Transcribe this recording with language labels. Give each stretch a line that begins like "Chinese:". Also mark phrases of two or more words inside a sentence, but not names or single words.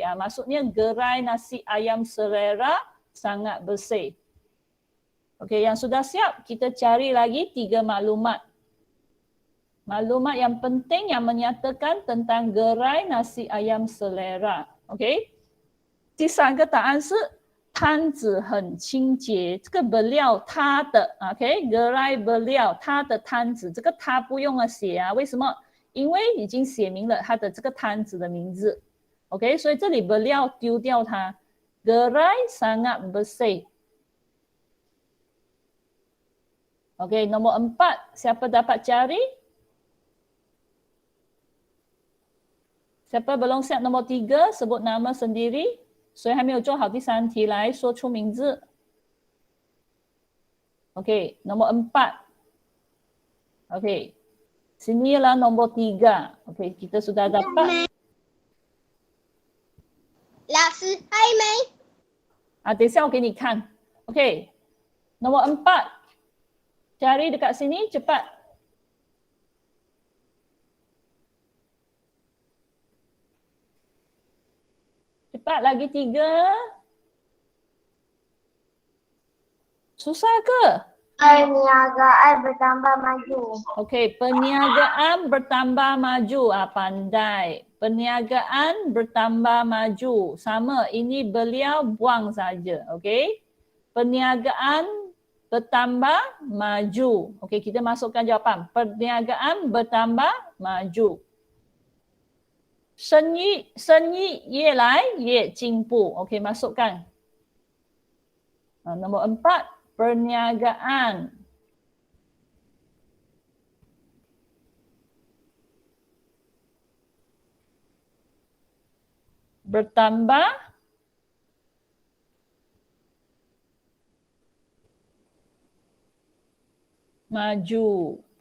Malay: Maksudnya gerai nasi ayam selera sangat bersih. Okey, yang sudah siap, kita cari lagi 3 maklumat. Maklumat yang penting yang menyatakan tentang gerai nasi ayam selera. Okey.
Chinese: 第三个答案是摊子很清洁，这个 beliau 他的 ，OK，
Malay: gerai beliau
Chinese: 他的摊子，这个他不用写啊，为什么？因为已经写明了他的这个摊子的名字 ，OK， 所以这里 beliau 丢掉它 ，
Malay: gerai sangat bersih。
Chinese: OK，
Malay: nombor 4, siapa dapat cari? Siapa belum siap nombor 3, sebut nama sendiri.
Chinese: 谁还没有做好第3题来说出名字
Malay: OK, nombor 4 OK, sinilah nombor 3 OK, kita sudah dapat
Chinese: 老师还没。等一下我给你看
Malay: OK, nombor 4 cari dekat sini cepat cepat lagi 3 susah ke? Perniagaan bertambah maju. Okey, perniagaan bertambah maju. Pandai. Perniagaan bertambah maju. Sama, ini beliau buang saja. Okey. Perniagaan bertambah maju. Okey, kita masukkan jawapan. Perniagaan bertambah maju.
Chinese: 生意越来越进步.
Malay: Okey, masukkan. Nombor 4. Perniagaan bertambah maju.